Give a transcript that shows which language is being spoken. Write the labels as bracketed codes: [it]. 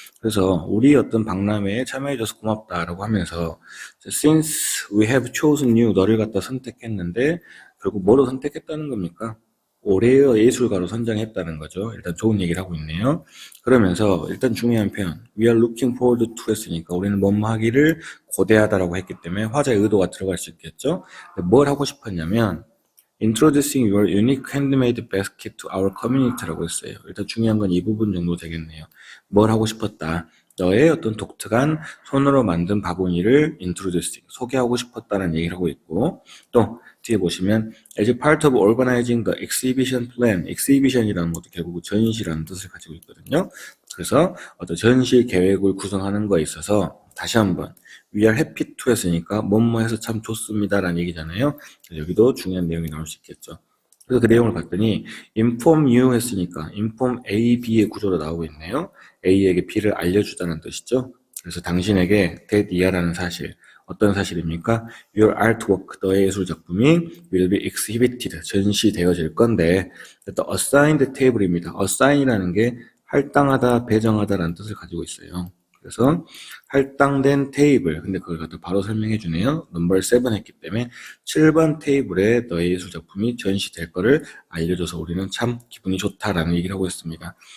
[ko] 그래서 우리 어떤 박람회에 참여해줘서 고맙다라고 하면서 [en] since we have chosen you [ko] 너를 갖다 선택했는데 결국 뭐로 선택했다는 겁니까? 올해의 예술가로 선정했다는 거죠. 일단 좋은 얘기를 하고 있네요. 그러면서 일단 중요한 표현 [en] we are looking forward to [ko] 했으니까 우리는 뭐뭐 하기를 고대하다라고 했기 때문에 화자의 의도가 들어갈 수 있겠죠. [en] 뭘 하고 싶었냐면 Introducing your unique handmade basket to our community라고 했어요. [ko] 일단 중요한 건 이 부분 정도 되겠네요. 뭘 하고 싶었다. 너의 어떤 독특한 손으로 만든 바구니를 introducing, 소개하고 싶었다는 얘기를 하고 있고 또 뒤에 보시면 [en] as part of organizing the exhibition plan, [ko] exhibition이라는 것도 결국 전시라는 뜻을 가지고 있거든요. 그래서 어떤 전시 계획을 구성하는 거에 있어서 다시 한번 [en] We are happy to [ko] 했으니까 뭐뭐 해서 참 좋습니다 라는 얘기잖아요. 여기도 중요한 내용이 나올 수 있겠죠. 그래서 그 내용을 봤더니 [en] inform you [ko] 했으니까 inform A, B의 구조로 나오고 있네요. A에게 B를 알려주다는 뜻이죠. 그래서 당신에게 that 이하라는 사실, 어떤 사실입니까? [en] Your artwork, [ko] 너의 예술 작품이 [en] will be exhibited, [ko] 전시되어질 건데 [en] the assigned table입니다. [ko] assign이라는 게 할당하다, 배정하다라는 뜻을 가지고 있어요. 그래서 할당된 테이블, 근데 그걸 갖다 바로 설명해 주네요. 넘버 7 했기 때문에 7번 테이블에 너의 예술 작품이 전시될 거를 알려줘서 우리는 참 기분이 좋다라는 얘기를 하고 있습니다.